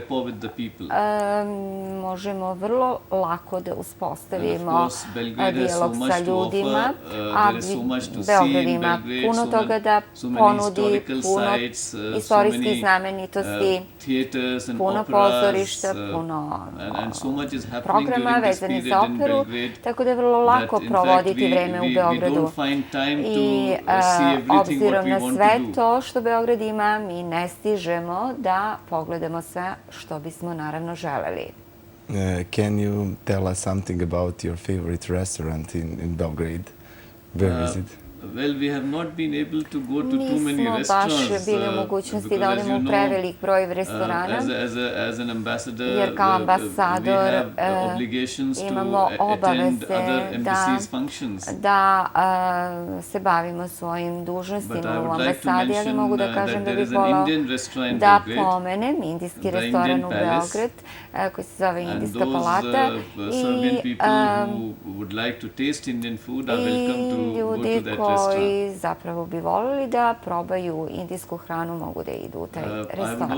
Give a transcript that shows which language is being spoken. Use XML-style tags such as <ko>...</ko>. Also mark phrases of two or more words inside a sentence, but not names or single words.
<sr>možemo vrlo lako da uspostavimo dijalog sa ljudima, a Beograd ima puno toga da ponudi, puno istorijskih znamenitosti, puno pozorišta, puno programa vezanih za operu, tako da je vrlo lako provoditi vreme u Beogradu. I obzirom na sve to što Beograd ima, mi ne stižemo da pogledamo sve što bismo naravno želeli.</sr> <en>Can you tell us something about your favorite restaurant in Belgrade? Where is it? Well, we have not been able to go to too many restaurants.</en> <sr>Nismo baš bili u mogućnosti da odemo u prevelik broj restorana, jer kao ambasador imamo obaveze da se bavimo svojim dužnostima u ambasadi, ali mogu da kažem da bih volao da pomenem indijski restoran u Beograd, koji se zove Indijska palata, i ljudi koji zapravo bi volili da probaju indijsku hranu mogu da idu u taj restoran.</sr>